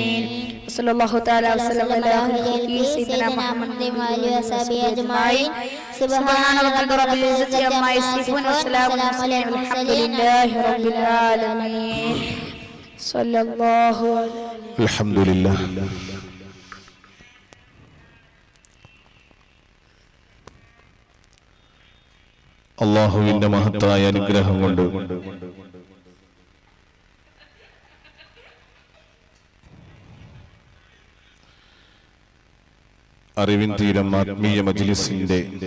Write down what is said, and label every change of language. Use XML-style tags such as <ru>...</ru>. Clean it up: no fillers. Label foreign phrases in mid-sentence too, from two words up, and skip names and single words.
<ar>صلى الله تعالى وسلم على خلقه سيدنا محمد وآله وصحبه أجمعين سبحان ربك رب العزة عما يصفون وسلام على المرسلين والحمد لله رب العالمين صلى الله عليه الحمد لله</ar> <ml>അല്ലാഹുവിന്റെ മഹത്തായ അനുഗ്രഹം കൊണ്ട് അറിവിൻ തീരം ആത്മീയ മജ്ലിസിന്റെ</ml>